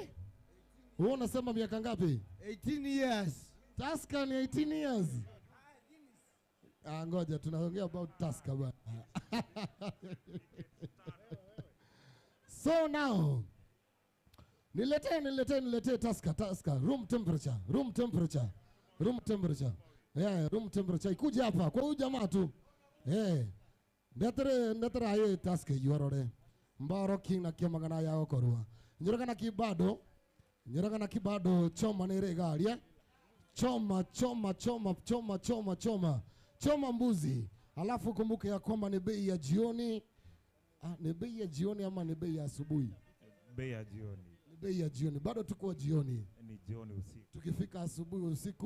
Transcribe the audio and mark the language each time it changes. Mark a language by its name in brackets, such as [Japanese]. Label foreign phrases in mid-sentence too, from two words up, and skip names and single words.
[Swahili] Wewe unasema miaka ngapi? [English] 18 years. [Swahili] Tusker ni [English] 18 years. [Swahili] Ngoja tunaongea about Tusker bwana. So now niletee Tusker [English] room temperature. Room temperature [Swahili] ikuje hapa kwa huyu jamaa tu. [Gusii] Ndetere aye Tusker yorore. Mbaro king na kia magana yao korwa. Nyiragana kibado choma nere galia. [Swahili] Choma mbuzi. Alafu kumbuke ya kwamba ni bei ya jioni. Ni bei ya jioni ama ni bei ya asubuhi? Bei ya jioni. Ni bei ya jioni. Bado tuko jioni. Ni jioni usiku. Tukifika asubuhi usiku.